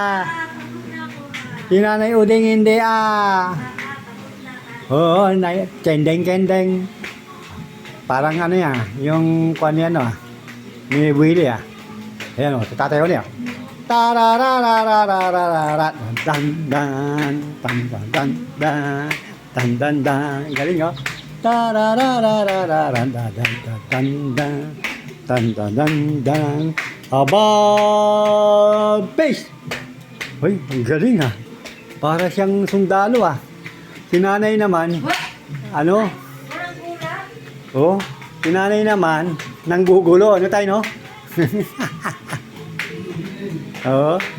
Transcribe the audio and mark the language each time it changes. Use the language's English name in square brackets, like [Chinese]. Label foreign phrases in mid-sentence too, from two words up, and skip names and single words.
[Filipino] Si Nanay Udeng hindi. Oo, kendeng. Parang ano yan, yung kwan yan ni Willie Ayan si Tatay Oni Tarararararararat dan dan dan dan dan dan dan dan. Galing Tararararararan dan dan dan dan dan dan dan. Aba, base. Hoy, ang galing Para siyang sundalo Si Nanay naman, ano? Oh, si Nanay naman, nanggugulo. Ano tayo, no? Oo.